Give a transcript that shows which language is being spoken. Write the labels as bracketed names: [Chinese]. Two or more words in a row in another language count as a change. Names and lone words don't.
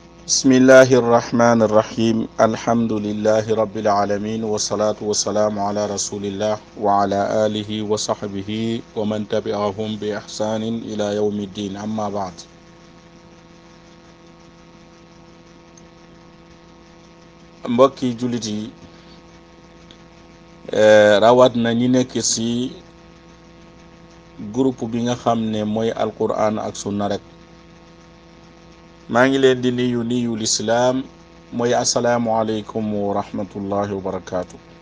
[Arabic] بسم الله الرحمن الرحيم الحمد لله رب العالمين والصلاة والسلام على رسول الله وعلى آله وصحبه ومن تبعهم بإحسان إلى يوم الدين أما بعد [Wolof] mbokki jullit yi rawat na ñi nekk ci groupe bi nga xam ne mooy alquran ak sunna rek maa ngi leen di nuyu lislaam mooy [Arabic] السلام عليكم ورحمة الله وبركاته